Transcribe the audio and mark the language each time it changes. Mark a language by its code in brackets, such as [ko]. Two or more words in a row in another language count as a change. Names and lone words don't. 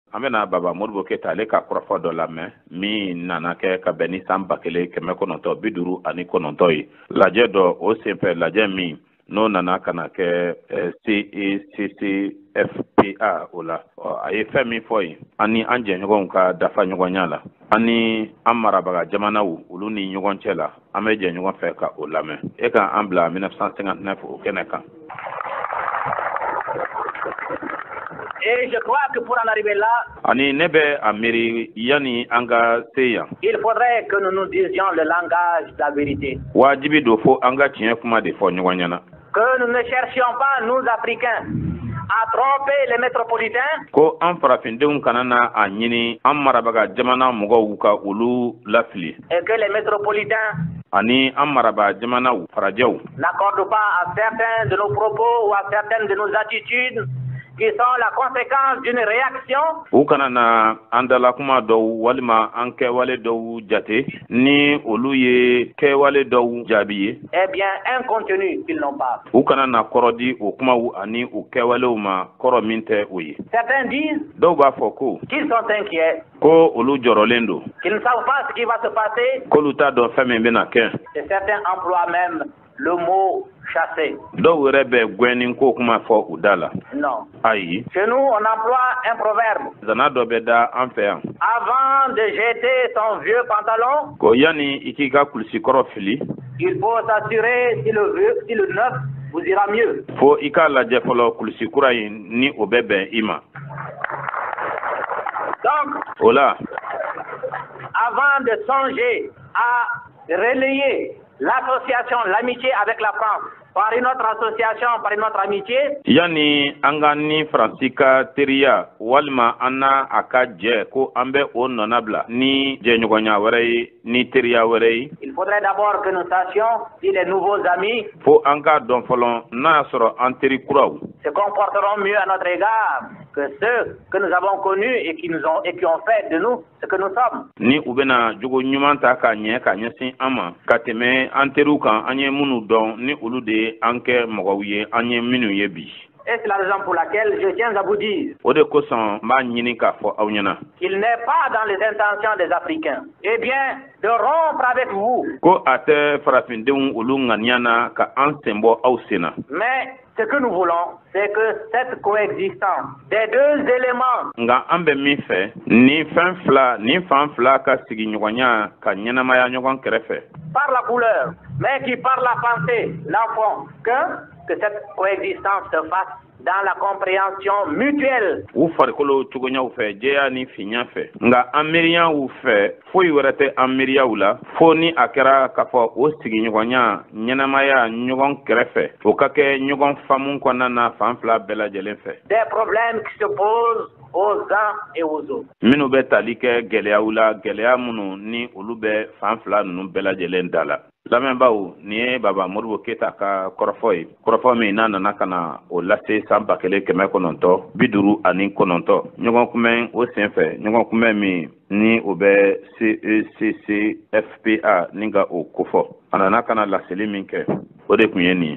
[bm] an bɛna Baba Modibo Keyita ale ka kɔrɔfɔ dɔ lamɛn min nana kɛ ka bɛn ni san 1959 ye lajɛ dɔ o senfɛ lajɛ min n'o nana kana kɛ CECCFPA o la a ye fɛn min fɔ yen ani an jɛɲɔgɔnw ka dafa ɲɔgɔnya la ani an marabaga jamanaw olu ni ɲɔgɔn cɛ la an bɛ jɛ ɲɔgɔn fɛ ka o lamɛn e ka an bila 1959 o kɛnɛ kan. [fr] Et je crois que pour en arriver là, [bm] ani ne bɛ a miiri yani an ka se yan. [fr] Il faudrait que nous nous disions le langage de la vérité. [bm] Wajibi do fo an ka tiɲɛ kuma de fɔ ɲɔgɔn ɲɛna. [fr] Que nous ne cherchions pas, nous Africains, à tromper les métropolitains. [bm] Ko an farafindenw kana na a ɲini an marabaga jamana mɔgɔw ka olu lafili. [fr] Et que les métropolitains [bm] ani an maraba jamanaw farajɛw [fr] n'accordent pas à certains de nos propos ou à certaines de nos attitudes qui sont la conséquence d'une réaction. [bm] U kana na an dala kuma dɔw walima an kɛwale dɔw jate ni olu ye kɛwale dɔw jaabi ye. [fr] Eh bien, un contenu qu'ils n'ont pas. [bm] U kana na kɔrɔ di o kumaw ani o kɛwalew ma kɔrɔ min tɛ o ye. [fr] Certains disent [bm] dɔw b'a fɔ ko [fr] qu'ils sont inquiets, [bm] ko olu jɔrɔlen do, [fr] qu'ils ne savent pas ce qui va se passer. [bm] K'olu t'a dɔn fɛn min bɛna kɛ. [fr] Et certains emploient même le mot chasser. [bm] Dɔw yɛrɛ bɛ gwɛnni ko kuma fɔ u da la. [fr] Non. [bm] Ayi. [fr] Chez nous, on emploie un proverbe. [bm] Zana dɔ bɛ da an fɛ yan. [fr] Avant de jeter son vieux pantalon, [bm] Ko yani i k'i ka kulisi kɔrɔ fili, [fr] il faut s'assurer si le neuf vous ira mieux. [bm] fo i k'a lajɛ fɔlɔ kulisi kura in ni o bɛ bɛn i ma. [fr] Donc, [bm] O la, [fr] avant de songer à relayer l'association, l'amitié avec la France, par une autre association, par une autre amitié, [bm] yani an ka ni Faransi ka teriya walima an n'a a ka jɛ ko an bɛ o nɔna bila ni jɛɲɔgɔnya wɛrɛ ye ni teriya wɛrɛ ye. [fr] il faudrait d'abord que nous sachions si les nouveaux amis [bm] Fo an k'a dɔn fɔlɔ n'a y'a sɔrɔ an teri kuraw [fr] se comporteront mieux à notre égard que ceux que nous avons connus et qui ont fait de nous ce que nous sommes. [bm] ni u bɛna jogo ɲuman ta ka ɲɛsin an ma ka tɛmɛ an teriw kan an ye minnu dɔn ni olu de ye an kɛ mɔgɔw ye an ye minnu ye bi. [fr] Et c'est la raison pour laquelle je tiens à vous dire [bm] O de kosɔn n b'a ɲini k'a fɔ aw ɲɛna [fr] qu'il n'est pas dans les intentions des Africains, eh bien, de rompre avec vous. [bm] ko a tɛ farafindenw olu ŋaniya na ka an sen bɔ aw sen na. [fr] Mais ce que nous voulons, c'est que cette coexistence des deux éléments [bm] Nka an bɛ min fɛ ni fan fila ka sigiɲɔgɔnya ka ɲɛnamaya ɲɔgɔn kɛrɛfɛ [fr] par la couleur, mais qui par la pensée n'en font que cette coexistence se fasse dans la compréhension mutuelle. [bm] u farikolo cogoɲaw fɛ jɛya ni fiɲɛ fɛ nka an miiriyaw fɛ foyi wɛrɛ tɛ an miiriyaw la fo ni a kɛra k'a fɔ o sigiɲɔgɔnya ɲɛnamaya ɲɔgɔn kɛrɛfɛ o ka kɛ ɲɔgɔn faamu kɔnɔna na fan fila bɛɛ lajɛlen fɛ. [fr] Des problèmes qui se posent aux uns et aux autres. [bm] minnu bɛ tali kɛ gɛlɛyaw la gɛlɛya minnu ni olu bɛ fan fila ninnu bɛɛ lajɛlen da la. Lamɛnbaaw, nin ye Baba Modibo Keyita ka kɔrɔfɔ ye kɔrɔfɔ min n'a nana ka na o lase san 1959 ɲɔgɔn kunbɛn o senfɛ ɲɔgɔn kunbɛn min ni o bɛ CECCFPA ni ka o kofɔ a nana ka na laseli min kɛ o de tun ye nin ye.